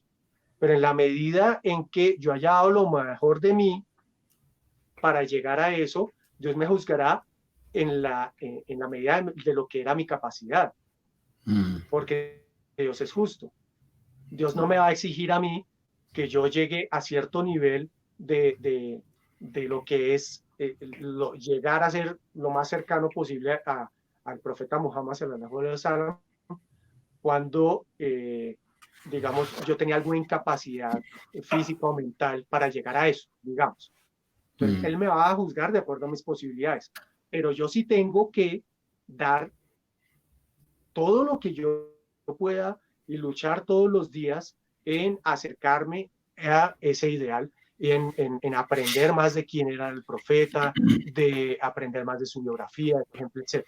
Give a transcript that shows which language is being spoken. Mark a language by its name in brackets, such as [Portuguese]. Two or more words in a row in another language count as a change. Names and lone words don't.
[Spanish] Pero en la medida en que yo haya dado lo mejor de mí para llegar a eso, Dios me juzgará en la medida de lo que era mi capacidad. Porque Dios es justo. Dios no me va a exigir a mí que yo llegue a cierto nivel de lo que es llegar a ser lo más cercano posible al profeta Muhammad [Arabic] صلى الله عليه وسلم, [Spanish] cuando digamos yo tenía alguna incapacidad física o mental para llegar a eso, digamos. Entonces él me va a juzgar de acuerdo a mis posibilidades, pero yo sí tengo que dar todo lo que yo pueda y luchar todos los días en acercarme a ese ideal, en aprender más de quién era el profeta, de aprender más de su biografía, por ejemplo, etc.